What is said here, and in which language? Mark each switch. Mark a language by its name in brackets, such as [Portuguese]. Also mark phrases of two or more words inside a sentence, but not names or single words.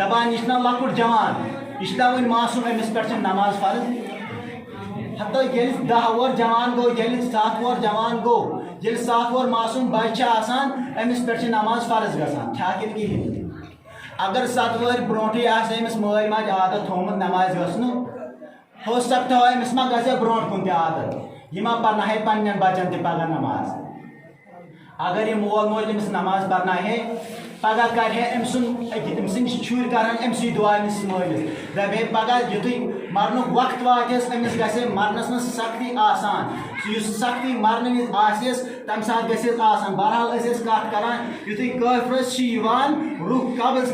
[Kashmiri] دپان یہِ چھُنہ لۄکُٹ جوان یہِ چھُنہ وُنہِ معصوٗم أمِس پٮ۪ٹھ چھِ نماز فرض حتیٰ ییٚلہِ 10 وُہر جوان گوٚو ییٚلہِ 7 وُہر جوان گوٚو ییٚلہِ 7 وُہر معصوٗم بچہِ چھِ آسان أمِس پٮ۪ٹھ چھِ نماز فرض گژھان چھا کِنہٕ کِہیٖنۍ اگر 7 ؤہر برونٹھٕے آسہِ أمِس مٲلۍ ماجہِ عادت تھومُت نمازِ گژھنُک [Urdu] ہو سکتا ہو [Kashmiri] أمِس ما گژھِ برونٛٹھ کُن تہِ عادت یہِ ما پرناوہے پننٮ۪ن بچن تہِ پگاہ نماز اگر یہِ مول موج أمِس نماز پرناوہے پگاہ کرِ ہے أمۍ سٕنٛدۍ شُرۍ کرن أمسٕے دعا أمِس مٲلِس دپہِ ہے پگاہ یُتھُے مرنُک وقت واتٮ۪س أمِس گژھِ ہے مرنس منٛز سختی آسان یُس سختی مرنہٕ وِزِ آسٮ۪س تمہِ ساتہٕ گژھٮ۪س آسان بہرحال أسۍ ٲسۍ کتھ کران یُتھُے کٲفرس چھِ یِوان روح قبض